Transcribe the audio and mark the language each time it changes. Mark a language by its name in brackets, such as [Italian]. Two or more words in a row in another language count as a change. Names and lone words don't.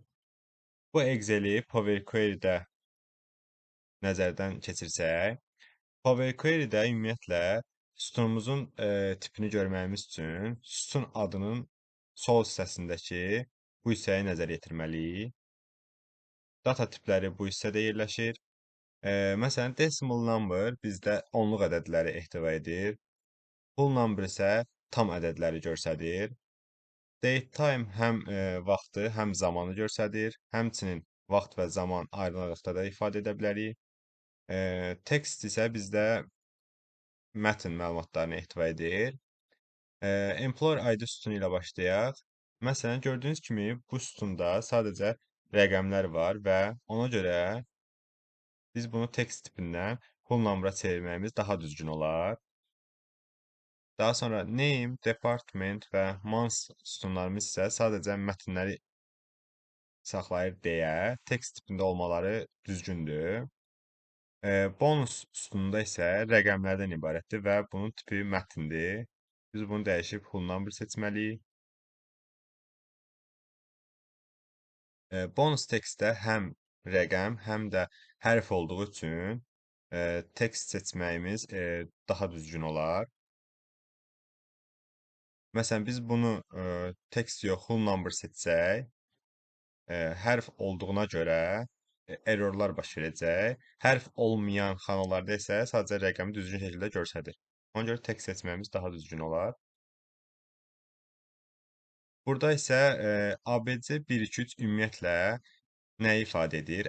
[Azerbaijani] Bu Excel-i Power Query-də nəzərdən keçirsək, Power Query-də ümumiyyətlə sütunumuzun tipini görməyimiz üçün sütun adının sol hissəsindəki bu hissəyə nəzər yetirməliyik. Data tipləri bu hissədə yerləşir. Məsələn, [English] decimal number [Azerbaijani] bizdə onluq ədədləri ehtiva edir. [English] Whole number [Azerbaijani] isə tam ədədləri göstərir. [English] Date time [Azerbaijani] həm vaxtı, həm zamanı göstərir. Həmçinin vaxt və zaman ayrı-ayrılıqda da ifadə edə bilərik. Text isə bizdə mətn məlumatlarını ehtiva edir. Employer ID sütunu ilə başlayaq. Məsələn, gördüyünüz kimi bu sütunda sadəcə rəqəmlər var və ona görə biz bunu text tipindən [English] whole number- [Azerbaijani] a çevirməyimiz daha düzgün olar. Daha sonra name, department və month sütunlarımız isə sadəcə mətnləri saxlayır deyə text tipində olmaları düzgündür. Bonus sütununda isə rəqəmlərdən ibarətdir və bunun tipi mətndir. Biz bunu dəyişib [English] whole number [Azerbaijani] seçməliyik. Bonus tekstdə həm rəqəm, həm də hərf olduğu üçün tekst seçməyimiz daha düzgün olar. Məsələn, biz bunu text yox, [English] whole number [Azerbaijani] seçsək, hərf olduğuna görə errorlar baş verəcək. Hərf olmayan xanalarda isə sadəcə rəqəmi düzgün şəkildə göstərir. Ona görə text seçməyimiz daha düzgün olar. Burada isə ABC 1, 2, 3 ümumiyyətlə nə ifadə edir?